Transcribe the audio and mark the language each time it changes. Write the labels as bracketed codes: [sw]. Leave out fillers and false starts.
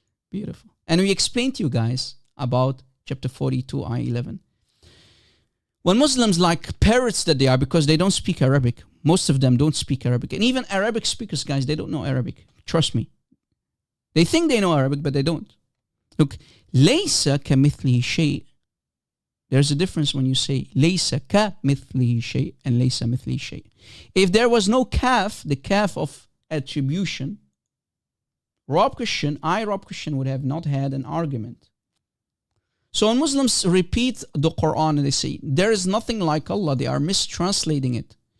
[en] Beautiful. And we explained to you guys about chapter 42, ayah 11. When Muslims, like parrots that they are, because they don't speak Arabic, most of them don't speak Arabic. And even Arabic speakers, guys, they don't know Arabic. Trust me. They think they know Arabic, but they don't. [ar] Look, لَيْسَ كَمِثْلِهِ شَيْءٍ. [en] There's a difference when you say [ar] لَيْسَ كَمِثْلِهِ شَيْءٍ [en] and [ar] لَيْسَ مِثْلِهِ شَيْءٍ. [en] If there was no kaf, the kaf of attribution, Rob Christian would have not had an argument. So when Muslims repeat the Quran and they say, there is nothing like Allah, they are mistranslating it.